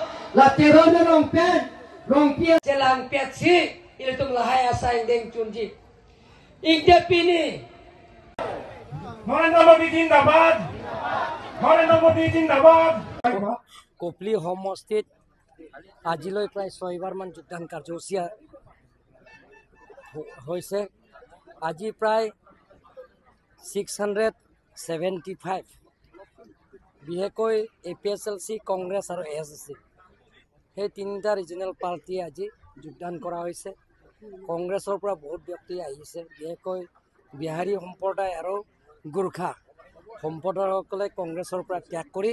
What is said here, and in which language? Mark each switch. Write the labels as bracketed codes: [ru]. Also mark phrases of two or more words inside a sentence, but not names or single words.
[mjw] Latiro na rong pia selang petsi iltung lahai asai deng chunji igde pini [as] নরেন্দ্র মোদী জিন্দাবাদ নরেন্দ্র মোদী জিন্দাবাদ কোপলি সমষ্টিত আজিলৈ প্ৰায় 6বাৰ মান যোগদান কাৰ্যসূচী হৈছে আজি প্ৰায় 675 বিশেষকৈ এপিএছএলচি কংগ্ৰেছ আৰু এছএছচি সেই তিনিটা [en] regional party [as] আজি যোগদান কৰা হৈছে কংগ্ৰেছৰ পৰা বহুত ব্যক্তি আহিছে বিশেষকৈ বিহাৰী সম্প্ৰদায় আৰু গোৰ্খা সম্প্ৰদায়সকলে কংগ্ৰেছৰ পৰা ত্যাগ কৰি